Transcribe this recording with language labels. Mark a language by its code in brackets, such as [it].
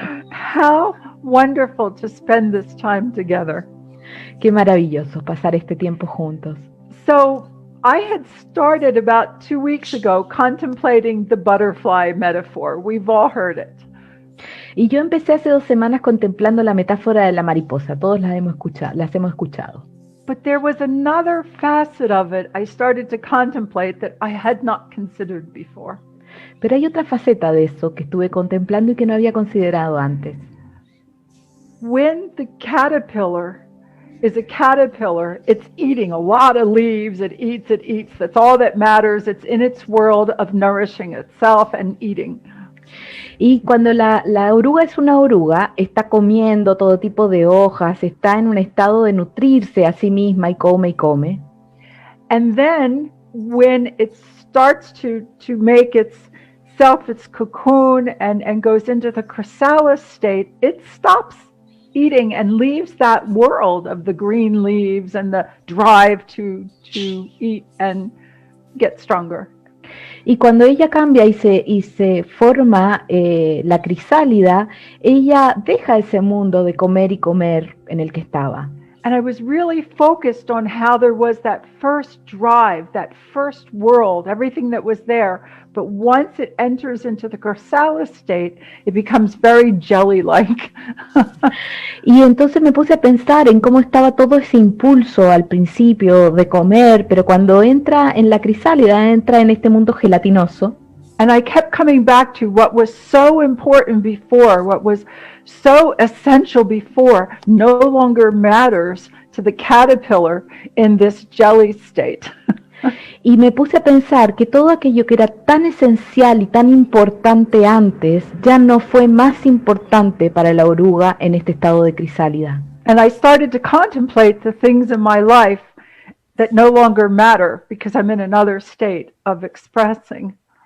[en] How wonderful to spend this time together. [es] Qué maravilloso pasar este tiempo juntos. [en] So I had started about 2 weeks ago contemplating the butterfly metaphor. We've all heard it. [es] Y yo empecé hace 2 semanas contemplando la metáfora de la mariposa. Todos las hemos escuchado. [en] But there was another facet of it I started to contemplate that I had not considered before. [es] Pero hay otra faceta de eso que estuve contemplando y que no había considerado antes. [en] When the caterpillar is a caterpillar, it's eating a lot of leaves, it eats. That's all that matters. It's in its world of nourishing itself and eating. [es] Y cuando la oruga es una oruga, está comiendo todo tipo de hojas, está en un estado de nutrirse a sí misma y come y come. [en] And then when it starts to make its cocoon and goes into the chrysalis state, it stops eating and leaves that world of the green leaves and the drive to eat and get stronger. [es] Y cuando ella cambia y se forma la crisálida, ella deja ese mundo de comer y comer en el que estaba. [en] And I was really focused on how there was that first drive, that first world, everything that was there. But once it enters into the chrysalis state, it becomes very jelly-like. [es] Y entonces me puse a pensar en cómo estaba todo ese impulso al principio de comer, pero cuando entra en la crisálida, entra en este mundo gelatinoso. [en] And I kept coming back to what was so important before, what was so essential before, no longer matters to the caterpillar in this jelly state. [es] Y me puse a pensar que todo aquello que era tan esencial y tan importante antes, ya no fue más importante para la oruga en este estado de crisálida. [en] And I started to contemplate the things in my life that no longer matter because I'm in another state of expressing.